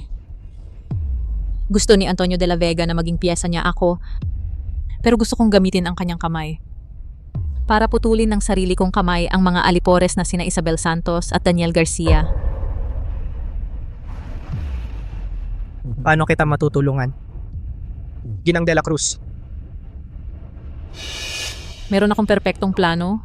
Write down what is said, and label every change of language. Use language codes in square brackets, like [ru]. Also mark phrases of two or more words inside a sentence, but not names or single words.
[tl] Gusto ni Antonio de la Vega na maging piyesa niya ako, pero gusto kong gamitin ang kanyang kamay para putulin ng sarili kong kamay ang mga alipores na sina Isabel Santos at Daniel Garcia. Paano kita matutulungan? Ginang de la Cruz. Meron akong perpektong plano.